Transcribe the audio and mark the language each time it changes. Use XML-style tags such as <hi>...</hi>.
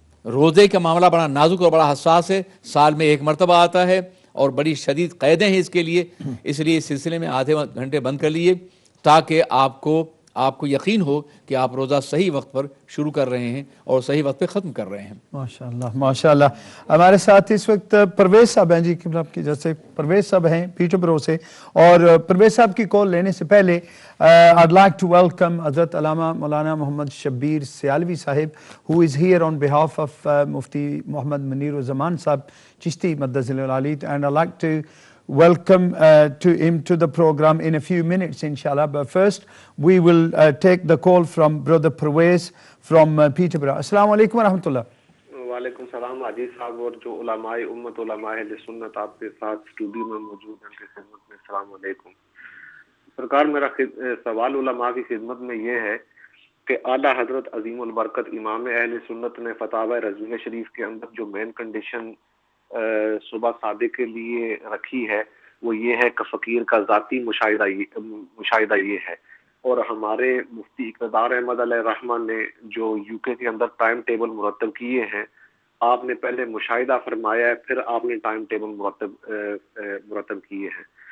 <ur>روزے کا معاملہ بڑا نازک اور بڑا حساس ہے، سال میں 1 مرتبہ آتا ہے اور بڑی شدید قیدیں ہیں اس کے لیے. اس لیے اس سلسلے میں آدھے گھنٹے بند کر لیے تاکہ آپ کو آپ کو یقین ہو کہ آپ روزہ صحیح وقت پر شروع کر رہے ہیں اور صحیح وقت پہ ختم کر رہے ہیں. ماشاءاللہ ماشاءاللہ. ہمارے ساتھ اس وقت پرویز صاحب ہیں جی, آپ کی جیسے پرویز صاحب ہیں پیٹر برو سے, اور پرویز صاحب کی کال لینے سے پہلے</ur> <en>I'd like to welcome Hazrat Allama Maulana Muhammad Shabbir Sialvi Sahib, who is here on behalf of Mufti Muhammad Munir Zaman Sahib Chishti Maddazil Ali, and I'd like to welcome to him to the program in a few minutes inshallah. But first we will take the call from brother Pervez from Peterborough.</en> <ar>Assalamu alaikum wa rahmatullah.</ar> <ur>وعلیکم السلام عزیز صاحب, اور جو علماء امت علماء اہل سنت آپ کے ساتھ اسٹوڈیو میں موجود ہیں, ان کی خدمت میں السلام علیکم. سرکار, میرا سوال علماء کی خدمت میں یہ ہے کہ اعلیٰ حضرت عظیم البرکت امام اہل سنت نے فتاوی رضویہ شریف کے اندر جو مین کنڈیشن صبح صادق کے لیے رکھی ہے وہ یہ ہے کہ فقیر کا ذاتی مشاہدہ یہ ہے, اور ہمارے مفتی اقتدار احمد علیہ رحمٰن نے جو یو کے اندر ٹائم ٹیبل مرتب کیے ہیں, آپ نے پہلے مشاہدہ فرمایا ہے, پھر آپ نے ٹائم ٹیبل مرتب کیے ہیں.</ur>